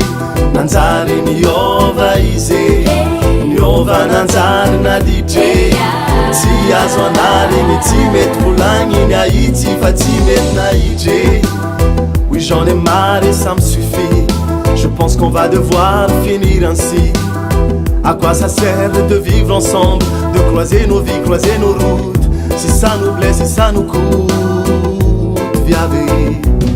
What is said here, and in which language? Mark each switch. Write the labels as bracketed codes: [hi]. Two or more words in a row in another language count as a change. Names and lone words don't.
[mg] Nanjary niova izy, niova nanjary na DJ, tsy azo analigny tsy mety volagniny ahitsy fa tsy mety nahitry. [fr] Oui j'en ai marre et ça me suffit, je pense qu'on va devoir finir ainsi. À quoi ça sert de vivre ensemble, de croiser nos vies, croiser nos routes, si ça nous plaît, si ça nous coûte, viavey.